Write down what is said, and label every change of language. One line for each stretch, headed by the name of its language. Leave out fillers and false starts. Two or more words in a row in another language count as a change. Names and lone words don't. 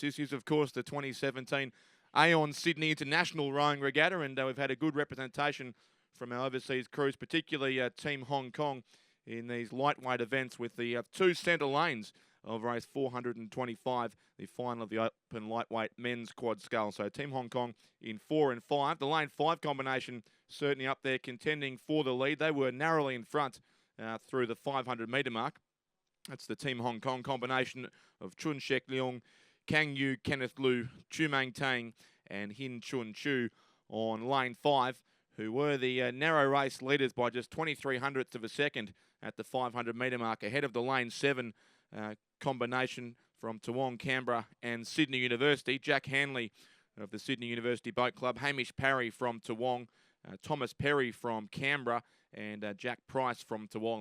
English: This is, of course, the 2017 Aon Sydney International Rowing Regatta, and we've had a good representation from our overseas crews, particularly Team Hong Kong, in these lightweight events with the 2 centre lanes of race 425, the final of the open lightweight men's quad scull. So Team Hong Kong in 4 and 5. The lane 5 combination certainly up there contending for the lead. They were narrowly in front through the 500 metre mark. That's the Team Hong Kong combination of Chun Shek Leong, Kang Yu, Kenneth Liu, Chu Mang Tang and Hin Chun Chu on lane 5, who were the narrow race leaders by just 0.23 of a second at the 500 metre mark, ahead of the lane 7 combination from Toowong, Canberra and Sydney University. Jack Hanley of the Sydney University Boat Club, Hamish Parry from Toowong, Thomas Perry from Canberra and Jack Price from Toowong.